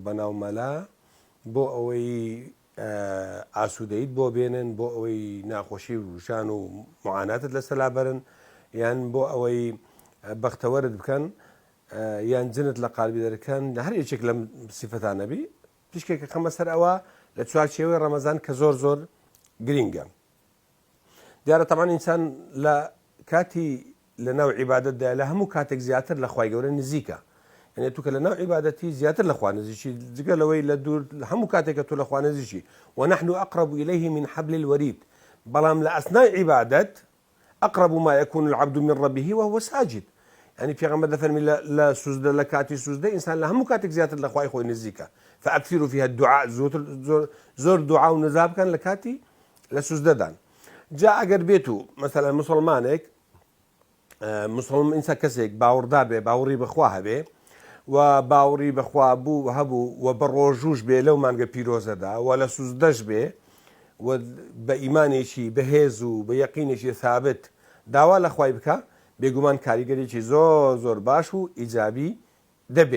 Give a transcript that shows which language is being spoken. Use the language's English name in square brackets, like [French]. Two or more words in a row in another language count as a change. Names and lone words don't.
[Central Kurdish] بەناو مەلا بۆ ئەوەی ئاسوودەیت بۆ بێنن، بۆ ئەوەی ناخۆشی وشان و معاناتت لەسەلا بەرن، یان بۆ ئەوەی بەختەوەرت بکەن، یان جنت لە قالبی دەرکەن، لە هەر یەکێک لەم سیفەتانە بی پشکێکە خەمە سەر ئەوە لە چوارچێوەی ڕەمەزان کە زۆر زۆر گرینگە. دیارە تەمان ئینسان لە کاتی لە ناو عیبادەتدا لە هەموو کاتێک زیاتر لە خوای گەورە نزیکە. یعنی تو کە لە ناو عیبادەتی زیاتر لە خوا نزیکی، جگە لەوەی لە دوور هەموو کاتێکە تو لە خوا نزیکی. [Arabic] ونحن أقرب إليه من حبل الوريد. [Central Kurdish] بەڵام لە ئەسنای عیبادەت [Arabic] أقرب ما يكون العبد من ربه وهو ساجد. [Central Kurdish] يعني پێغەمبەر دەفەرمی لە سوزدە لە کاتی سوزدە ئینسان لە هەموو کاتێک زیاتر لە خوای خۆی نزیکە. [Arabic] فأكثروا فيها الدعاء، [Central Kurdish] زۆر دوعا و نزا بکەن لە کاتی لە سوزدەدان. جا ئەگەر بێت و مەسەلەن مسلمانێک ئینسان کەسێک باوەڕدار بێ، باوەڕی بەخوا هەبێ و باوەڕی بەخوا بوو هەبوو و بە ڕۆژوش بێ لەو مانگە پیرۆزەدا و لە سوزدەش بێ و بە ئیمانێکی بەهێز و بە یەقینێکی ثابت داوا لە خوای بکە، بێگومان کاریگەرێکی زۆر زۆر باش و ئیجابی دەبێ.